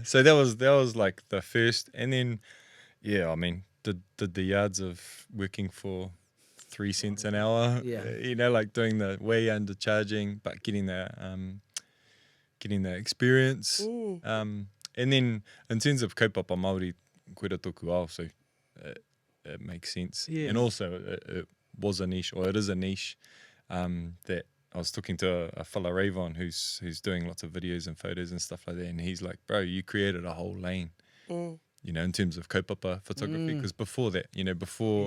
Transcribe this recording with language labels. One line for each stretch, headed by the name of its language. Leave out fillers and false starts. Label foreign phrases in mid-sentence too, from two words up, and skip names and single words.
English: So that was like the first, and then I mean, did the yards of working for 3 cents an hour. Yeah. Like doing the way undercharging, but getting the experience. And then in terms of
Māori: kaupapa Māori, koe toku ao,
English: so it makes sense. Yes. And also it was a niche, or it is a niche, that I was talking to a fella Ravon who's doing lots of videos and photos and stuff like that, and he's like, bro, you created a whole lane. In terms of kaupapa photography, because before that, before